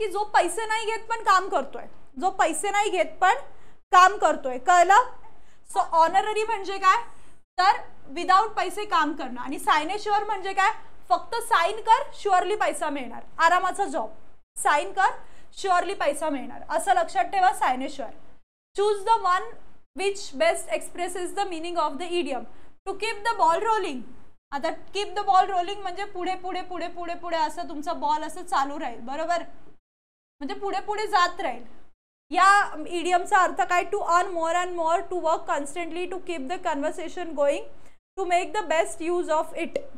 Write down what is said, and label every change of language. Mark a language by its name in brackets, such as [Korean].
[Marathi] की जो पैसे नाही घेत पण काम करतोय, जो पैसे नाही घेत पण काम करतोय. कळलं? सो ऑनररी म्हणजे काय? तर विदाउट पैसे काम करणं. आणि सायनेश्युअर म्हणजे काय? फक्त साइन कर, शुअरली पैसा मिळणार. आरामाचा जॉब, साइन कर, शुअरली पैसा मिळणार, असं लक्षात ठेवा. सायनेश्युअर. [English] Choose the one which best expresses the meaning of the idiom. To keep the ball rolling. [Marathi] आता कीप द बॉल रोलिंग म्हणजे पुढे पुढे पुढे पुढे पुढे असं तुमचा बॉल असं चालू राहील. बरोबर? म्हणजे पुढे पुढे जात राहील. या इडियमचा अर्थ काय? [English] To earn more and more, to work constantly, to keep the conversation going, to make the best use of it.